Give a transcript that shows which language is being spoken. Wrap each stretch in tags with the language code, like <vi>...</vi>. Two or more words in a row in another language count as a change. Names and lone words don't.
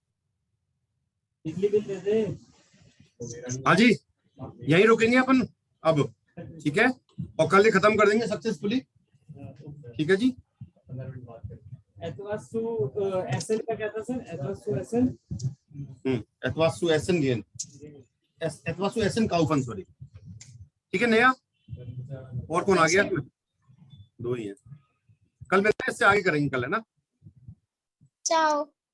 <hi>बिजली बिल दे दे। हाँ जी, यहीं रुकेंगे अपन अब, ठीक है, और कल ही खत्म कर देंगे सक्सेसफुली, ठीक है जी। 15 मिनट बात करें। एसएन का क्या था सर? एसएन</hi> <de>etwas zu essen gehen, etwas zu essen kaufen,</de> <hi>सॉरी, ठीक है। नया और कौन आ गया? 2 ही है, कल मिलते हैं, इससे आगे करेंगे कल, है ना। चाओ।</hi>